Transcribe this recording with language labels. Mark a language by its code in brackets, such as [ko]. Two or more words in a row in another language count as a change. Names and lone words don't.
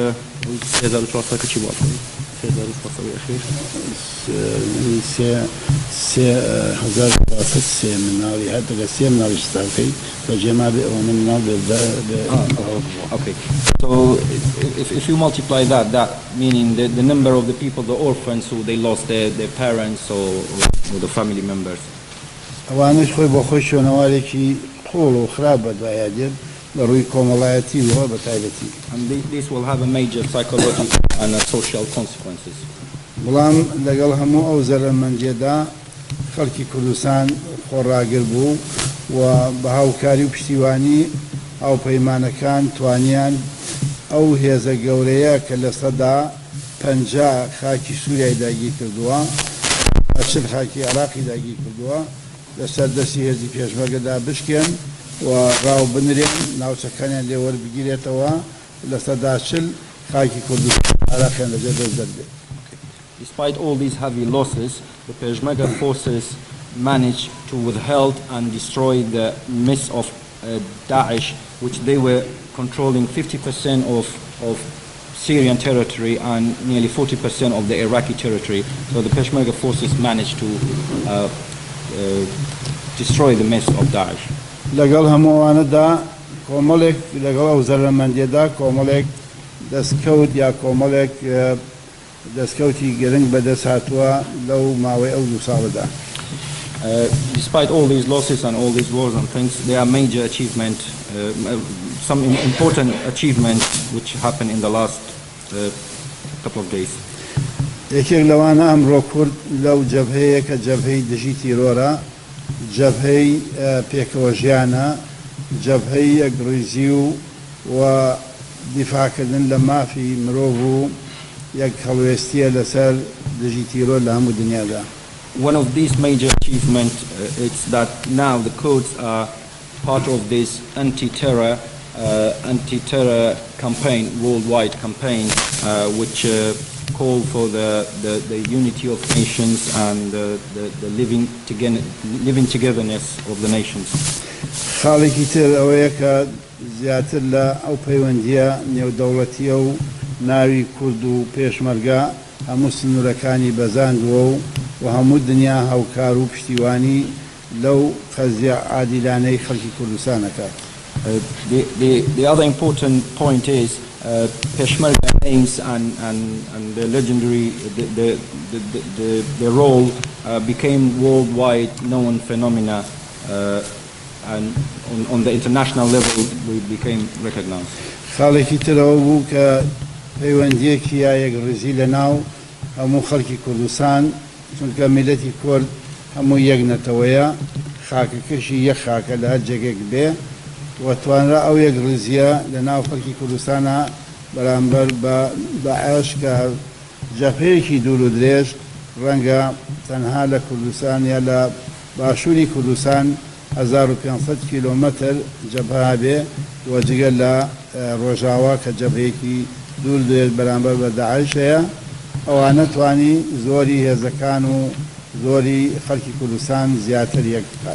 [en] Okay, so if you multiply that meaning the number of the people, the orphans who they lost their parents or the family members. And this will have a major psychological and social consequences. [ckb] بەڵام لەگەڵ هەموو ئەو زەرمەندیەدا خەڵکی کوردستان خۆڕاگر بوو و بە هاوکاری و پشتیوانی هاوپەیمانەکان توانیان ئەو هێزە گەورەیە کە لە سەدا 50 خاکی سووریای داگیر کردووە 80 خاکی عێراقی داگیر کردووە لەسەر دەستی هێزی پێشمەرگەدا بشکێن و ڕاو بنرێن ناوچەکانیان لێ وەربگیرێتەوە لە سەدا 40 خاکی کوردستان عێراقیان لەجێ دەست دەردێت. [en] Despite all these heavy losses, the Peshmerga forces managed to withhold and destroy the midst of Daesh, which they were controlling 50% of Syrian territory and nearly 40% of the Iraqi territory. So the Peshmerga forces managed to destroy the midst of Daesh. [ckb] لەگەڵ هەمووانەدا کۆمەڵێک لەگەڵ ئەو زەرمەندیەدا کۆمەڵێک دەستکەوت یا کۆمەڵێک دەستکەوتی گرنگ بەدەست هاتووە لەو ماوەی ئەو 2 ساڵەدا. [en] Despite all these losses and all these wars and things, there are major achievement, some important achievements which happened in the last couple of days. [ckb] یەکێک لەوانە ئەمڕۆ کورد لەو جەبهەیە کە جەبهەی دژی تیرۆرە جەبهەی پێکەوە ژیانە جەبهەی یەکڕیزی و دیفاعکردن لە مافی مرۆڤ و یەک هەڵوێستیە لەسەر دژی تیرۆر لە هەموو دنیادا. [en] One of these major achievements is that now the Kurds are part of this anti-terror campaign, worldwide campaign, which call for the unity of nations and the living togetherness of the nations. [ckb] خاڵێکی تر ئەوەیە کە زیاتر لە ئەو پەیوەندیە نێودەوڵەتیە و ناوی کورد و پێشمەرگە هەموو سنوورەکانی بەزاندووە و هەموو دنیا هاوکار و پشتیوانی لەو قەزیە عادیلانەی خەڵکی کوردستانەکات. [en] The other important point is Peshmerga names and the legendary the role became worldwide known phenomena and on the international level we became recognized. [ckb] خاڵێکی ترەوە بوو کە پەیوەندیەکی یا یەکڕێزی لەناو هەموو خەڵکی کوردستان چونکە میلەتی کورد هەموو یەک نەتەوەیە خاکەکەشی یەک خاکە لە هەر جێگێک بێ و توانرا ئەو یەکڕێزیە لەناو خەڵکی کوردستانە بەرامبەر بە داعش کە جەبهەیەکی دوور و درێژ ڕەنگە تەنها لە کوردستان یا لە باشووری کوردستان 1500 کیلۆمەتر جەبهە بێ و جگە لە ڕۆژاوا کە جەبهەیەکی دوور درێژ بەرامبەر بە داعش هەیە ئەوانە توانی زۆری هێزەکان و زۆری خەڵکی کوردستان زیاتر یەک بکات.